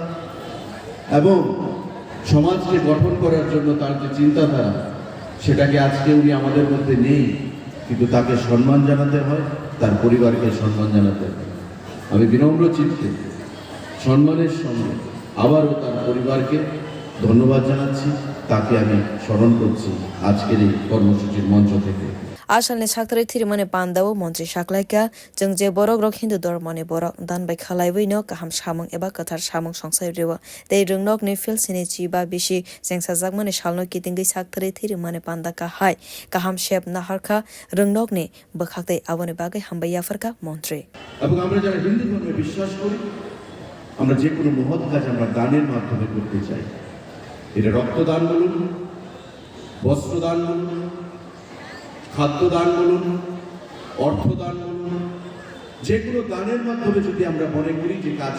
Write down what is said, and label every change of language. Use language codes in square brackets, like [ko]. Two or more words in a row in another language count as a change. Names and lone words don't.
[bn] এবং সমাজকে গঠন করার জন্য তার যে চিন্তাধারা সেটাকে আজকে উনি আমাদের মধ্যে নেই কিন্তু তাকে সম্মান জানাতে হয় তার পরিবারকে সম্মান জানাতে হয় আমি বিনম্র চিত্তে সম্মানের সঙ্গে আবারও তার পরিবারকে ধন্যবাদ জানাচ্ছি তাকে আমি স্মরণ করছি আজকের এই কর্মসূচির মঞ্চ থেকে [trp] asalni sakthari thirimani pandao montri saklaika jengje borok rok hindu dormoni borok dan bai khalaiwi no kaham samung eba kotor samung songsai rewa tei ni filsini chiba bishi chengsa jakmani salno kitinggi sakthari thirimani panda ka hai kaham shep naharkha ni bwkhaktei aboni bagai hambai yafarka montri [bn] এবং আমরা যারা হিন্দু ধর্মে বিশ্বাস করি আমরা যে কোনো মহৎ কাজ আমরা দানের মাধ্যমে করতে চাই এটা রক্তদান বলুন বস্ত্রদান বলুন খাদ্যদান বলুন অর্থদান বলুন যে কোনো দানের মাধ্যমে যদি আমরা মনে করি যে কাজ